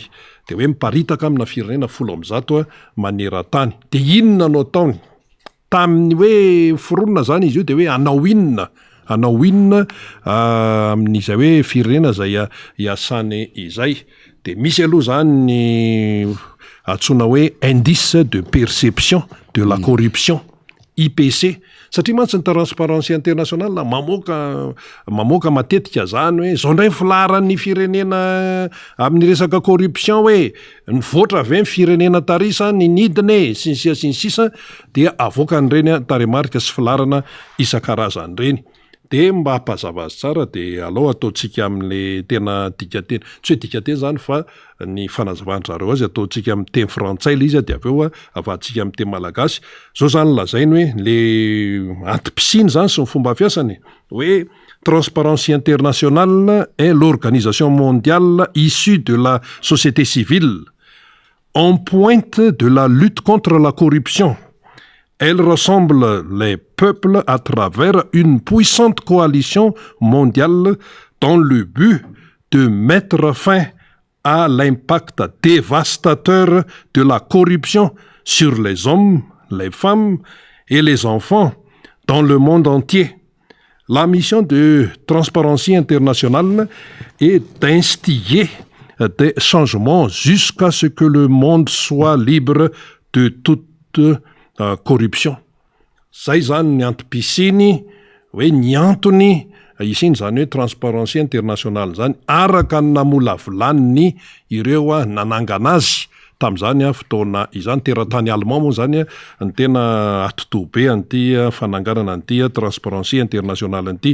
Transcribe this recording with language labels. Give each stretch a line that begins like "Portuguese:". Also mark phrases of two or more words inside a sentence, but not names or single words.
Malagasy: De hoe miparitaka amina firenena 100 maneran-tany. De inona no ataony? Tamin'ny hoe foronina zany izy io de hoe anao inona amin'izay hoe firenena zay iasany izay. De misy aloha zany ny antsoina hoe
French: indice de perception de la corruption,
Malagasy: IPC. Satria mantsy ny Transparency International mamoaka matetika zany hoe zao ndray filaharan'ny firenena amin'ny resaka corruption hoe nivoatra avy ny firenena tarisa ny nidiny sy ny sisa dia avoaka n'ireny taremarika sy filarana isan-karazany reny. De mba hampazava azy tsara de alao ataontsika amin'le tena dikateny, tsy hoe dikateny zany fa ny fanazavan-drareo azy ataontsika amin'ny teny frantsay le izy de aveo avatsika amin'ny teny malagasy. Zao zany lazainy hoe le antom-pisiny zany sy ny fomba fiasany hoe Transparency International
French: est l'organisation mondiale issue de la société civile en pointe de la lutte contre la corruption. Elle rassemble les peuples à travers une puissante coalition mondiale dans le but de mettre fin à l'impact dévastateur de la corruption sur les hommes, les femmes et les enfants dans le monde entier. La mission de Transparency International est d'instiller des changements jusqu'à ce que le monde soit libre de toute corruption.
Malagasy: Zay zany ny antom-pisiny hoe ny antony isiny zany hoe Transparency International zany araka ny namolavolany ireo nanangana azy tamin'izany fotoana izany. Teratany Allemand moa zany ny tena atotobe an'ity fananganana an'ity Transparency International an'ity.